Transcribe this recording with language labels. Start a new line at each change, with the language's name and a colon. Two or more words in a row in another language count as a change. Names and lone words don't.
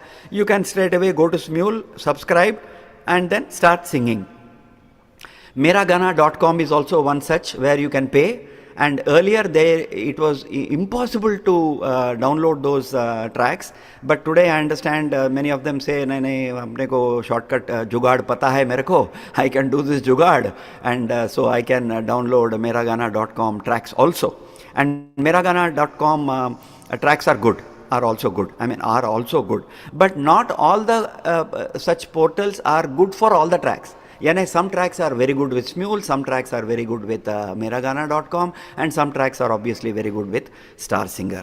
English: You can straight away go to Smule, subscribe, and then start singing. Meragana.com is also one such where you can pay, and earlier it was impossible to download those tracks, but today I understand many of them say,
Hindi: नहीं, अपने को शॉर्टकट जुगाड़ पता है मेरे को,
English: I can do this jugaad, and so I can download Meragana.com tracks also. And Meragana.com tracks are good, are also good, but not all the such portals are good for all the tracks. Some tracks are very good with Smule, some tracks are very good with Meragana.com, and some tracks are obviously very good with Star Singer.